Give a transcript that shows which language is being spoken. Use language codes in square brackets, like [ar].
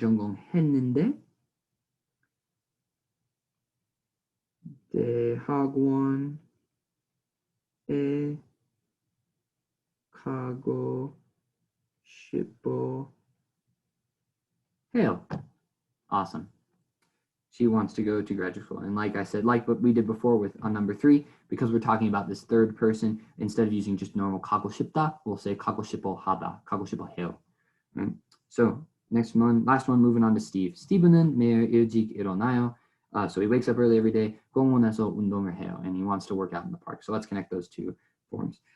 [ko] 전공했는데 대학원에 가고 싶어 해요. [en] Awesome. She wants to go to graduate school. And like I said, like what we did before with on number 3, because we're talking about this third person, instead of using just normal [ko] 가고 싶다, [en] we'll say [ko] 가고 싶어 하다, 가고 싶어 해요. [en] Right? So last one, moving on to Steve. [ko] Steve는 매일 일찍 일어나요. [en] So he wakes up early every day. [ko] 공원에서 운동을 해요. [en] And he wants to work out in the park. So let's connect those two forms.